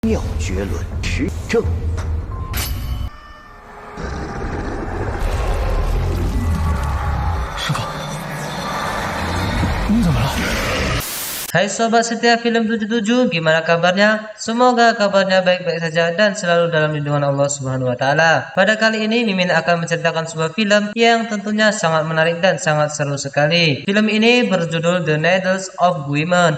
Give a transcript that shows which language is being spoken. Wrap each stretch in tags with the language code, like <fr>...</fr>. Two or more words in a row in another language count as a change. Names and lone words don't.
<zh>妙绝伦，持正。师傅，你怎么了？</zh> <id>Hai sobat setia film 77, gimana kabarnya? Semoga kabarnya baik-baik saja dan selalu dalam lindungan Allah Subhanahu wa taala. Pada kali ini Mimin akan menceritakan sebuah film yang tentunya sangat menarik dan sangat seru sekali. Film ini berjudul The Needles of Women.</id>